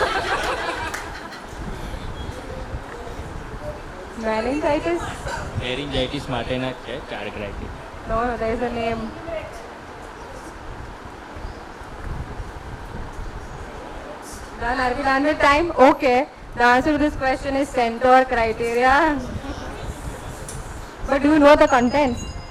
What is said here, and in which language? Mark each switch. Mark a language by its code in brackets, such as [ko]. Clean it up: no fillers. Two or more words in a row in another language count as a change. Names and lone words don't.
[en] Meningitis? [gu] Pharyngitis માટેના જ છે 4 criteria. [en] No, there is a name. Done, are we done with time? Okay. The answer to this question is centaur criteria. But do you know the contents?